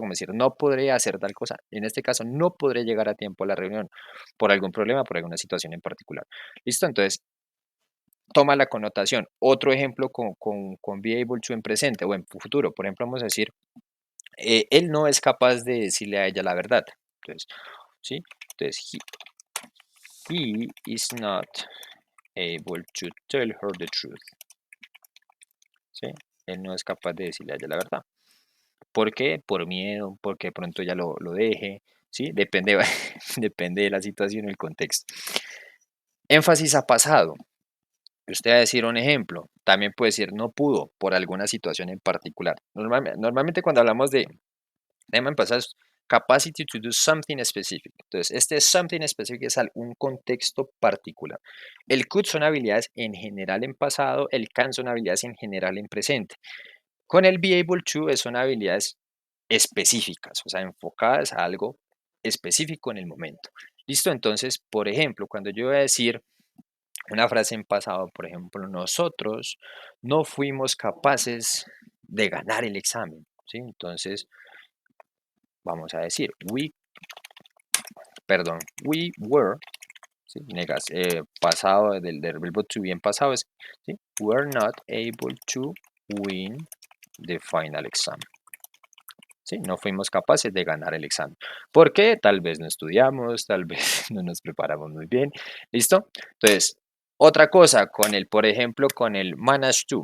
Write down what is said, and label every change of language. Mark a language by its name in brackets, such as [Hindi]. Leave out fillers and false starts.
[Spanish] Como decir, no podré hacer tal cosa. En este caso, no podré llegar a tiempo a la reunión por algún problema, por alguna situación en particular. ¿Listo? Entonces, toma la connotación. Otro ejemplo con be able to en presente o en futuro. Por ejemplo, vamos a decir, él no es capaz de decirle a ella la verdad. Entonces, ¿sí? Entonces, [English] He is not able to tell her the truth. [Spanish] ¿Sí? Él no es capaz de decirle a ella la verdad. ¿Por qué? Por miedo, porque de pronto ya lo deje, ¿sí? Depende, depende de la situación y el contexto. Énfasis a pasado. Usted va a decir un ejemplo. También puede decir no pudo por alguna situación en particular. Normalmente cuando hablamos de tema en pasado es [English] capacity to do something specific. [Spanish] Entonces, este something specific es un contexto particular. El could son habilidades en general en pasado, el can son habilidades en general en presente. Con el be able to son habilidades específicas, o sea, enfocadas a algo específico en el momento. ¿Listo? Entonces, por ejemplo, cuando yo voy a decir una frase en pasado, por ejemplo, nosotros no fuimos capaces de ganar el examen, ¿sí? Entonces, vamos a decir, [English] we were, [Spanish] ¿sí? Pasado del verbo to be en pasado es, ¿sí? [English] Were not able to win the final exam. [Spanish] ¿Sí? No fuimos capaces de ganar el examen. ¿Por qué? Tal vez no estudiamos, tal vez no nos preparamos muy bien. ¿Listo? Entonces, otra cosa con el, por ejemplo, con el manage to.